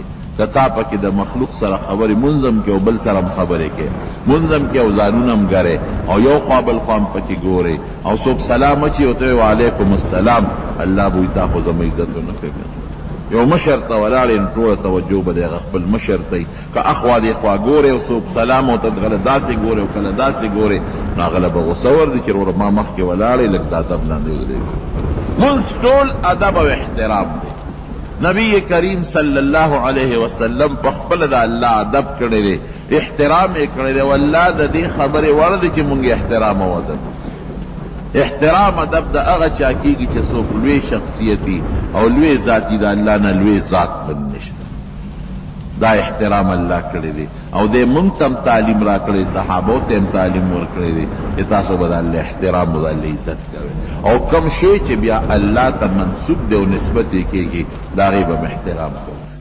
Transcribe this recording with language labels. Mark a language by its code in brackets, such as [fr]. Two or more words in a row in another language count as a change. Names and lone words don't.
[ps] که تا پکې د مخلوق سره خبرې منظم کې او بل سره هم خبرې کې منظم کې او ځانونه هم ګرې او یو خوا بل خوا هم پکې ګورې او څوک سلام اچي او ته [ar] وعلیکم السلام، [ps] الله به وي تا خو زما عزت ونه کوي. یو مشر ته ولاړې نو ټوله توجه به د هغه خپل مشر ته وي. که اخوا دې خوا ګورې او څوک سلام او ته غله داسې ګورې او کله داسې ګورې نو هغه به غوسه ورځي چې وروره ما مخکې ولاړې لږ د ادب لاندې ودرېږي. لمونځ ټول ادب او احترام دی. نبی کریم [ar] صلی اللہ علیہ وسلم [ps] په خپل د الله ادب کړی دی، احترام یې کړی دی. والله د دې خبرې وړ دی چې مونږ احترام او ادب. احترام ادب د هغه چا کېږي چې څوک لوی شخصیتي او لوی ذاتي د الله نه لوی ذات بل نشته. دا احترام الله کړی دی او دې مونږ ته هم تعلیم را کړی، صحابو ته هم تعلیم ورکړی دی چې تاسو به د الله احترام او د الله عزت کوئ او کم شی چې بیا الله ته منسوب دی او نسبت یې کېږي د هغې به احترام کوو.